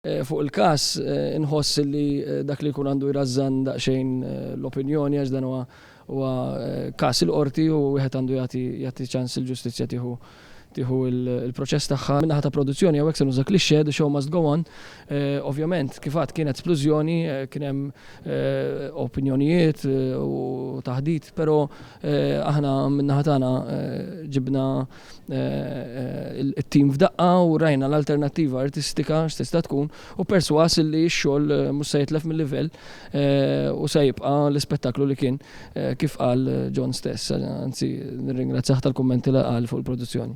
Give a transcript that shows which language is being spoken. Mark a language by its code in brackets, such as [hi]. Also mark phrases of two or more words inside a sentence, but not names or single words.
[mt] Fuq il-każ inħoss li dak li jkun għandu jrażżan daqsxejn l-opinjoni għax dan huwa każ il-qorti u wieħed għandu jagħti ċans il-ġustizzja tieħu il-proċess tagħha. Min-naħa ta' produzzjoni hawnhekk se nuża klixxe [en] the show must go on. [mt] Ovvjament kif għadd kienet splużjoni, kien hemm opinjonijiet u taħdit, però aħna min-naħa tagħna ġibna it-tim f'daqqa u rajna l-alternattiva artistika x'tista' tkun u perswas li x-xogħol mhux se jitlef mill-livell u se jibqa' l-ispettaklu li kien kif qal John stess, anzi nirringrazzjah tal-kummenti li qal fuq il-produzzjoni.